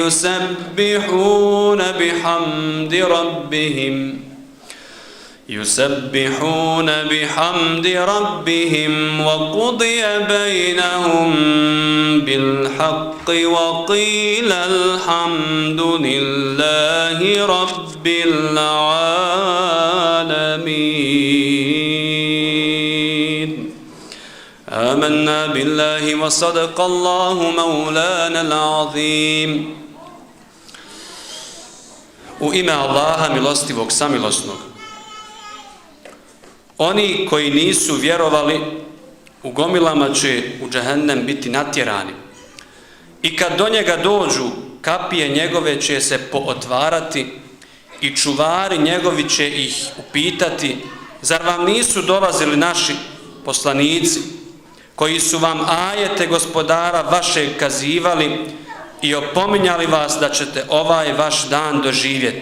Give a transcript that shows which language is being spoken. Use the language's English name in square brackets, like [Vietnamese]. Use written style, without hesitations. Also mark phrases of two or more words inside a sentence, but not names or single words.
[Arabic] يسبحون بحمد ربهم وقضي بينهم بالحق وقيل الحمد لله رب العالمين. آمنا بالله وصدق الله مولانا العظيم. [Bosnian] U ime Allaha milostivog samilosnog. Oni koji nisu vjerovali, u gomilama će u džehennem biti natjerani. I kad do njega dođu, kapije njegove će se pootvarati i čuvari njegovi će ih upitati: zar vam nisu dolazili naši poslanici koji su vam ajete gospodara vašeg kazivali i opominjali vas da ćete ovaj vaš dan doživjeti?